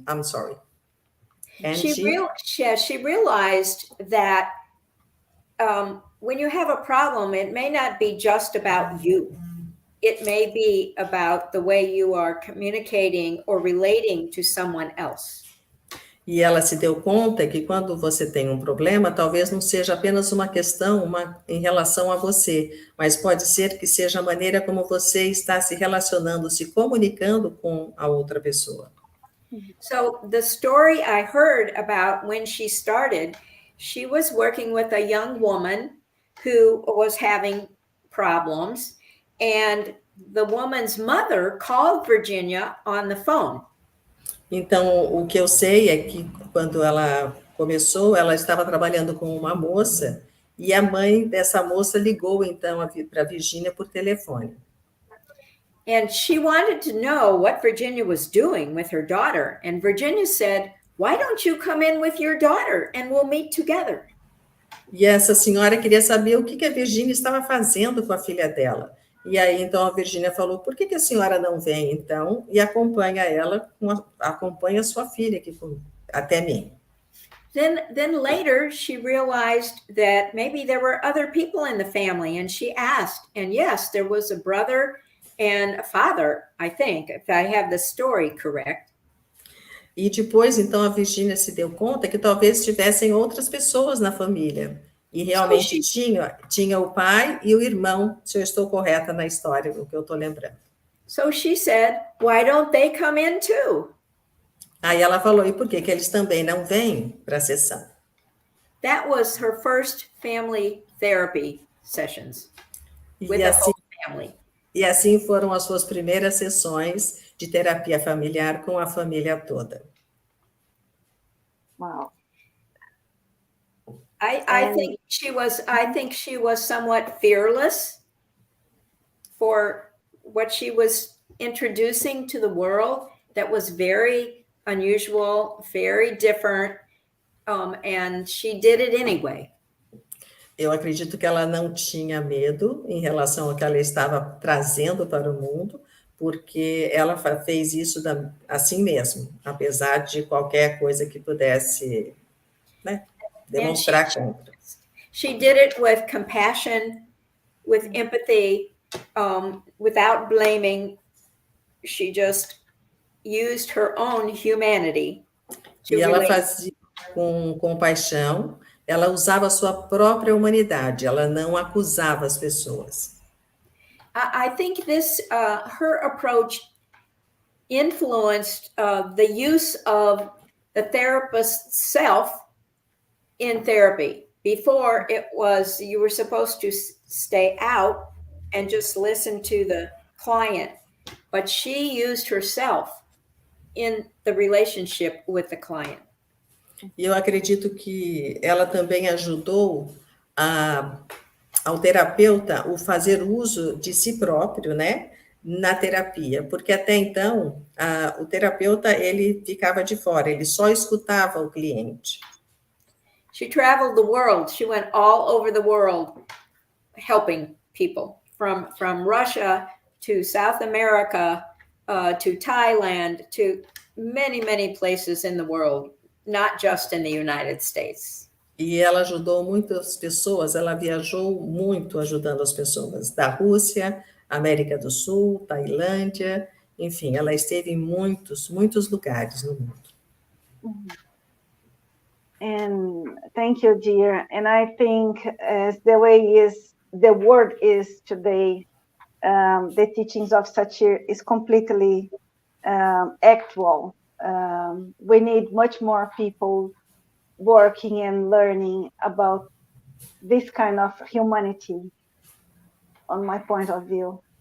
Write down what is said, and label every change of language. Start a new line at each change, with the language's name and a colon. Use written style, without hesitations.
English: I'm sorry. And she realized that when you have a problem, it may not be just about you. It may be about the way you are communicating or relating to someone else.
Portuguese: E ela se deu conta que quando você tem um problema, talvez não seja apenas uma questão em relação a você, mas pode ser que seja a maneira como você está se relacionando, se comunicando com a outra pessoa.
English: So the story I heard about when she started, she was working with a young woman who was having problems, and the woman's mother called Virginia on the phone.
Portuguese: Então, o que eu sei é que quando ela começou, ela estava trabalhando com uma moça, e a mãe dessa moça ligou, então, para a Virginia por telefone.
English: And she wanted to know what Virginia was doing with her daughter. And Virginia said, "Why don't you come in with your daughter and we'll meet together?"
Portuguese: E essa senhora queria saber o que a Virginia estava fazendo com a filha dela. E aí, então, a Virginia falou, por que a senhora não vem, então, e acompanha acompanha sua filha aqui até mim?
English: Then later, she realized that maybe there were other people in the family, and she asked, and yes, there was a brother and a father, I think, if I have the story correct.
Portuguese: E depois, então, a Virginia se deu conta que talvez tivessem outras pessoas na família. E realmente tinha o pai e o irmão, se eu estou correta na história, o que eu estou lembrando.
English: So she said, "Why don't they come in too?"
Portuguese: Aí ela falou, e por que eles também não vêm para a sessão?
English: That was her first family therapy sessions with the whole family.
Portuguese: E assim foram as suas primeiras sessões de terapia familiar com a família toda.
English: Wow. I think she was somewhat fearless for what she was introducing to the world that was very unusual, very different, and she did it anyway.
Portuguese: Eu acredito que ela não tinha medo em relação ao que ela estava trazendo para o mundo, porque ela fez isso assim mesmo, apesar de qualquer coisa que pudesse, né, demonstrar contra.
English: She did it with compassion, with empathy, without blaming. She just used her own humanity to
Portuguese: E ela
English: relate.
Portuguese: fazia com compaixão, ela usava a sua própria humanidade, ela não acusava as pessoas.
English: I think this, her approach influenced the use of the therapist's self in therapy. Before, it was you were supposed to stay out and just listen to the client, but she used herself in the relationship with the client.
Portuguese: E eu acredito que ela também ajudou ao terapeuta o fazer uso de si próprio, né, na terapia, porque até então o terapeuta ele ficava de fora, ele só escutava o cliente.
English: She traveled the world. She went all over the world helping people from Russia to South America to Thailand to many places in the world, not just in the United States.
Portuguese: E ela ajudou muitas pessoas, ela viajou muito ajudando as pessoas da Rússia, América do Sul, Tailândia, enfim, ela esteve em muitos lugares no mundo.
English: And thank you, dear. And I think as the word is today, the teachings of Satir is completely actual. We need much more people working and learning about this kind of humanity, on my point of view.